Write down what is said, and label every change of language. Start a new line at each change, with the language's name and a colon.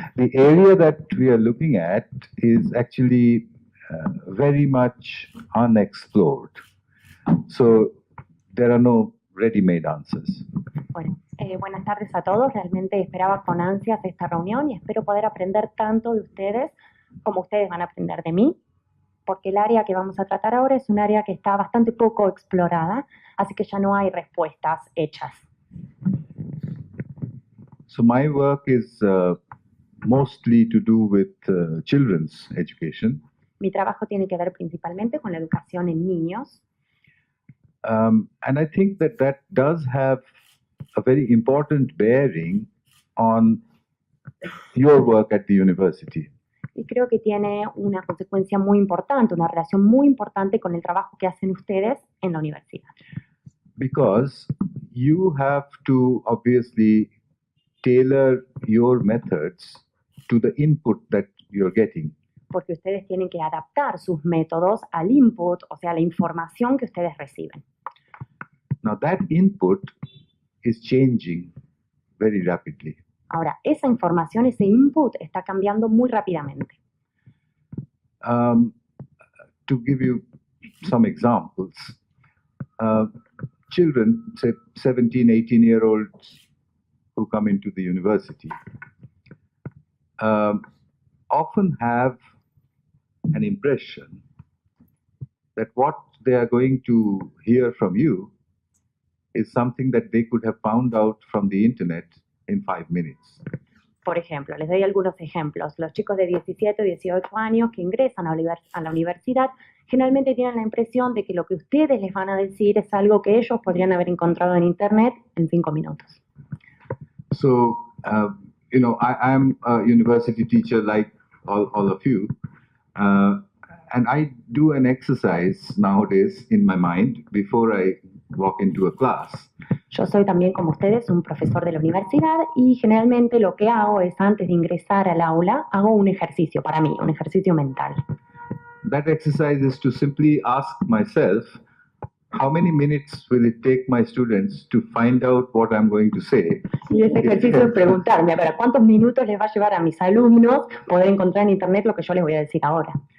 English: The area that we are looking at is actually very much unexplored. So there are no ready-made answers.
Spanish: Bueno, buenas tardes a todos. Realmente esperaba con ansias esta reunión y espero poder aprender tanto de ustedes como ustedes van a aprender de mí, porque el área que vamos a tratar ahora es un área que está bastante poco explorada, así que ya no hay respuestas hechas.
English: So my work is mostly to do with children's education.
Spanish: Mi trabajo tiene que ver principalmente con la educación en niños.
English: And I think that that does have a very important bearing on your work at the university.
Spanish: Y creo que tiene una consecuencia muy importante, una relación muy importante con el trabajo que hacen ustedes en la universidad.
English: Because you have to obviously tailor your methods to the input that you're getting.
Spanish: Porque ustedes tienen que adaptar sus métodos al input, o sea, la información que ustedes reciben.
English: Now that input is changing very rapidly.
Spanish: Ahora, esa información, ese input, está cambiando muy rápidamente.
English: To give you some examples, children, say 17, 18-year-olds who come into the university, often have an impression that what they are going to hear from you is something that they could have found out from the internet in 5 minutes.
Spanish: Por ejemplo, les doy algunos ejemplos. Los chicos de 17 o 18 años que ingresan a la universidad generalmente tienen la impresión de que lo que ustedes les van a decir es algo que ellos podrían haber encontrado en internet en 5 minutos.
English: So, you know, I'm a university teacher like all of you. And I do an exercise nowadays in my mind before I walk into a class.
Spanish: Yo soy también, como ustedes, un profesor de la universidad y generalmente lo que hago es, antes de ingresar al aula, hago un ejercicio para mí, un ejercicio mental.
English: That exercise is to simply ask myself, how many minutes will it take my students to find out what I'm going to say?
Spanish: Y ese ejercicio es preguntarme, a ver, ¿cuántos minutos les va a llevar a mis alumnos poder encontrar en internet lo que yo les voy a decir ahora?